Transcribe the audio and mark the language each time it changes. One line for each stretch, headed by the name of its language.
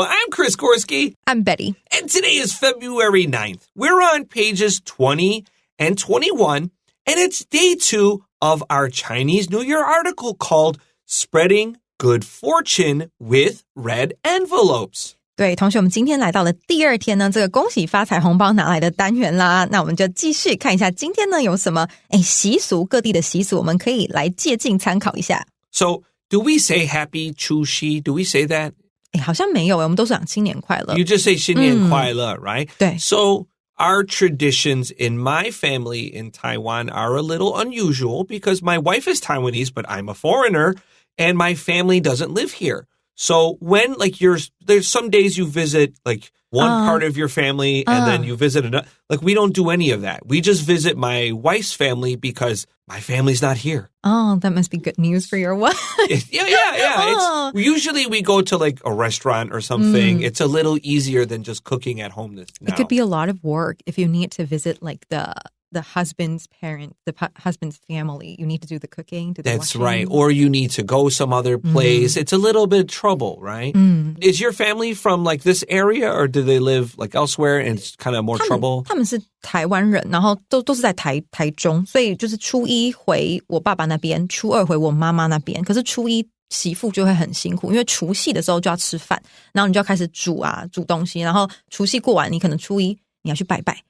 English: I'm Chris Gorski. I'm Betty. And today is February 9th. We're on pages 20 and 21, and it's day 2 of our Chinese New Year article called Spreading Good Fortune with Red Envelopes.
Chinese: 对，同学，我们今天来到了第2天呢，这个恭喜发财红包拿来的单元啦。那我们就继续看一下今天呢有什么习俗，各地的习俗我们可以来借鉴参考一下。
English: So, do we say Happy Chushi? Do we say that?
Chinese: 好像没有，我们都是讲新年快乐。
English: You just say
Chinese: 新年快乐,
English: right?
Chinese: 对。
English: So, our traditions in my family in Taiwan are a little unusual because my wife is Taiwanese, but I'm a foreigner, and my family doesn't live here. So when there's some days you visit like one part of your family and then you visit another, like we don't do any of that. We just visit my wife's family because my family's not here. Oh, that must be good news for your wife. Yeah. Usually we go to like a restaurant or something. It's a little easier than just cooking at home now. It could be a lot of work if you need to visit like the husband's parent, the husband's family. You need to do the cooking. That's right. Or you need to go some other place. It's a little bit of trouble, right? Is your family from like this area or do they live like elsewhere and it's kind of more trouble?
Chinese: 他们是台湾人，然后都是在台中，所以就是初一回我爸爸那边，初二回我妈妈那边。可是初一媳妇就会很辛苦，因为除夕的时候就要吃饭，然后你就要开始煮东西，然后除夕过完，你可能初一你要去拜拜。